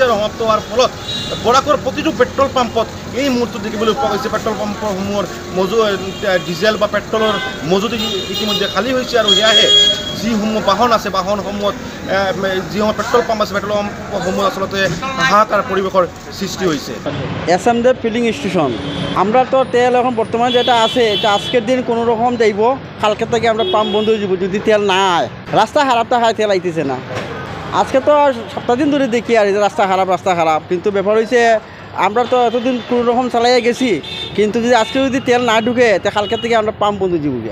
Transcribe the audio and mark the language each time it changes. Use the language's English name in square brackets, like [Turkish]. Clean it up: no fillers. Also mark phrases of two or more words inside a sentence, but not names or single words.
[Assamese] আৰু সমাপ্ত হোৱাৰ ফলত বৰাকৰ প্ৰতিটো পেট্ৰল পাম্পত এই মুহূৰ্তত দেখিবলৈ পোৱা গৈছে পেট্ৰল পাম্পসমূহৰ ডিজেল বা পেট্ৰলৰ মজুত ইতিমধ্যে খালী হৈছে। আৰু সেয়াহে যিসমূহ বাহন আছে, বাহনসমূহত যিসমূহ পেট্ৰল পাম্প আছে, পেট্ৰল পাম্পসমূহ আচলতে হাহাকাৰ [Bangla] পরিবেশের সৃষ্টি হয়েছে। এসএমদেব ফিলিং স্টেশন, আমরা তো তেল এখন বর্তমানে যেটা আছে, এটা আজকের দিন কোনো রকম যাইব, কালকে থেকে আমরা পাম্প বন্ধ হয়ে যাব যদি তেল না হয়। রাস্তা খারাপটা হয়, তেল আইতেছে না। আজকে তো সপ্তাহ দিন ধরে দেখি আর রাস্তা খারাপ, কিন্তু ব্যাপার হয়েছে আমরা তো এতদিন কোনো রকম চালাইয়া গেছি, কিন্তু যদি আজকে যদি তেল না ঢুকে, তা কালকে থেকে আমরা পাম্প বন্ধ দিব গিয়া।